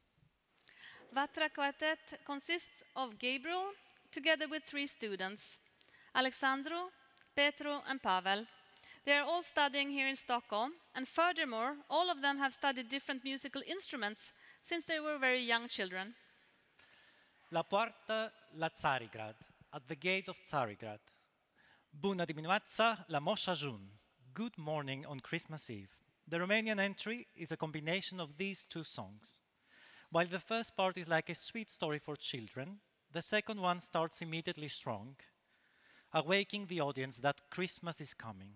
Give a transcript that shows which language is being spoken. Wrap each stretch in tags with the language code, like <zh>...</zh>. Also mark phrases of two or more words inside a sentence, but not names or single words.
<en>Vatra Quartet consists of Gabriel together with 3 students, Alexandru, Petru and Pavel. They are all studying here in Stockholm, and furthermore, all of them have studied different musical instruments since they were very young children.</en> <ro>La poartă la Țarigrad,</ro> <en>at the gate of Țarigrad.</en> <ro>Bună dimineața la Moș Ajun,</ro> <en>good morning on Christmas Eve. The Romanian entry is a combination of these 2 songs. While the first part is like a sweet story for children, the second one starts immediately strong, awakening the audience that Christmas is coming.</en>